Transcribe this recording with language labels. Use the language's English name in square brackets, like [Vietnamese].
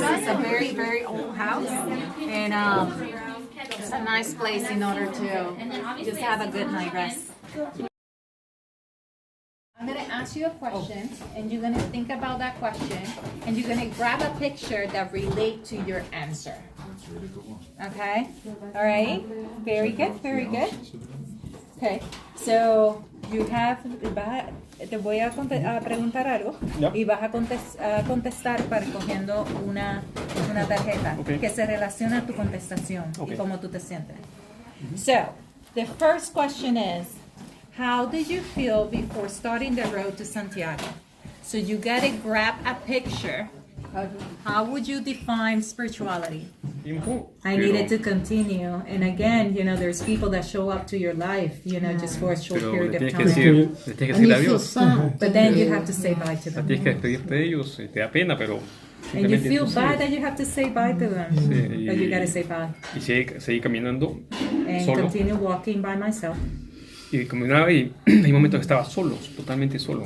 [English] It's a very, very old house, and it's a nice place in order to just have a good night rest. I'm going to ask you a question, and you're going to think about that question, and you're going to grab a picture that relates to your answer. Okay? All right? Very good, very good. Okay, so you have, [Spanish] te voy a preguntar algo y vas a contestar cogiendo una tarjeta que se relaciona a tu contestación y cómo tú te sientes. [English] So, the first question is, how did you feel before starting the road to Santiago? So you gotta grab a picture. How would you define spirituality? I needed to continue. And again, there's people that show up to your life, just for a short period of time. [Spanish] Le tienes que decir adiós. [English] But then you have to say bye to them. [Spanish] Tienes que despedirte de ellos y te da pena, pero... [English] And you feel bad that you have to say bye to them. [Spanish] Sí, [English] But you gotta say bye. [Spanish] Y seguí caminando [English] And [Spanish] solo. [English] continue walking by myself. [Spanish] Y caminaba y hay momentos que estaba solo, totalmente solo, ¿no?